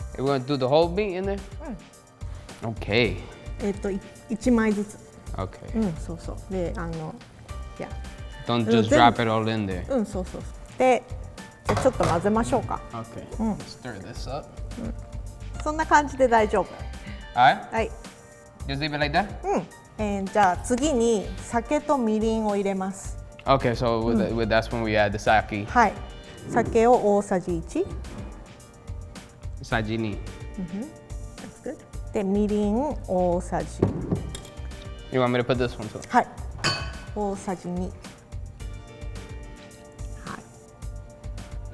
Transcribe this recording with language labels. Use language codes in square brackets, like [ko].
[en] We're gonna do the whole meat in there? Okay. [ja] 1枚ずつ。 [en] Okay. [ja] そうそう。で、yeah. [en] Don't just drop it all in there. [ja] そう。で、じゃあちょっと混ぜましょうか。 [en] Okay. Stir this up. [ja] そんな感じで大丈夫。 [en] Alright? [ja] はい。 [en] Just leave it like that? [ja] じゃあ次に酒とみりんを入れます。 [en] Okay, so that's when we add the sake. [ja] はい。酒を大さじ1。 Sajini. [en] That's good. [ja] で、みりん大さじ。 [en] You want me to put this one too? [ja] はい。大さじ2。はい。